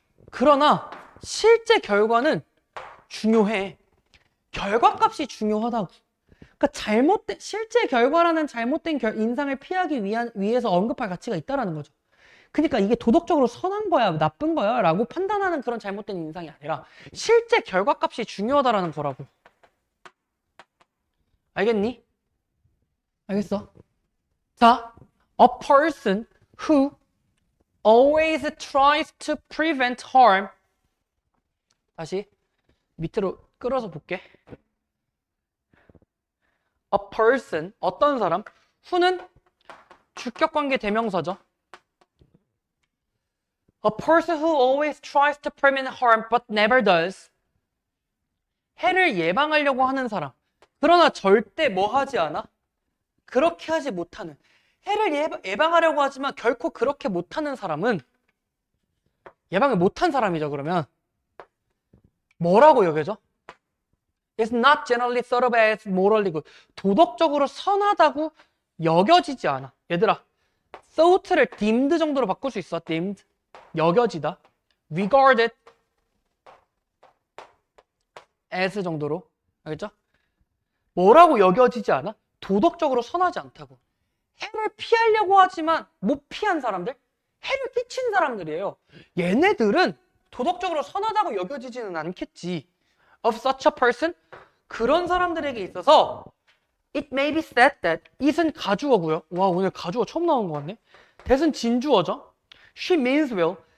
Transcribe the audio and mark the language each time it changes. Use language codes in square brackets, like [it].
[ko] 그러나 실제 결과는 중요해 결과값이 중요하다고 그러니까 실제 결과라는 잘못된 인상을 피하기 위해서 언급할 가치가 있다라는 거죠 그러니까 이게 도덕적으로 선한 거야 나쁜 거야 라고 판단하는 그런 잘못된 인상이 아니라 실제 결과값이 중요하다라는 거라고 알겠니? 알겠어? [en] 자, a person who always tries to prevent harm [ko] 다시 밑으로 끌어서 볼게 [en] a person, [ko] 어떤 사람 [en] who는 [ko] 주격관계 대명사죠 [en] A person who always tries to prevent harm but never does. [ko] 해를 예방하려고 하는 사람. 그러나 절대 뭐 하지 않아? 그렇게 하지 못하는. 해를 예방하려고 하지만 결코 그렇게 못하는 사람은 예방을 못한 사람이죠, 그러면. 뭐라고 여겨져? [en] It's not generally thought of as morally good. [ko] 도덕적으로 선하다고 여겨지지 않아. 얘들아, thought를 deemed 정도로 바꿀 수 있어, deemed. 여겨지다 regarded as 정도로 알겠죠? 뭐라고 여겨지지 않아? 도덕적으로 선하지 않다고 해를 피하려고 하지만 못 피한 사람들 해를 끼친 사람들이에요 얘네들은 도덕적으로 선하다고 여겨지지는 않겠지 [en] of such a person [ko] 그런 사람들에게 있어서 [en] it may be said that [ko] it은 가주어고요 와 오늘 가주어 처음 나온 것 같네 that은 진주어죠 [en] She means well.